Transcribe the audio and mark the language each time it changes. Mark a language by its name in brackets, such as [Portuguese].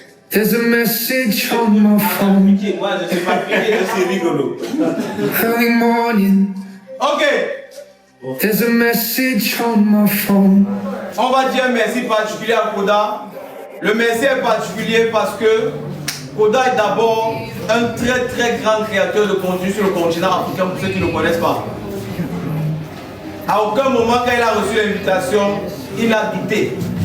[English] There's a message on my phone. [French] Moi, je suis pas piqué, je suis rigolo. [English] Early morning. Ok, There's a message on my phone. [French] on va dire un merci particulier à Koda. Le merci est particulier parce que Koda est d'abord un très très grand créateur de contenu sur le continent africain pour ceux qui ne le connaissent pas. À aucun moment quand il a reçu l'invitation, il a douté.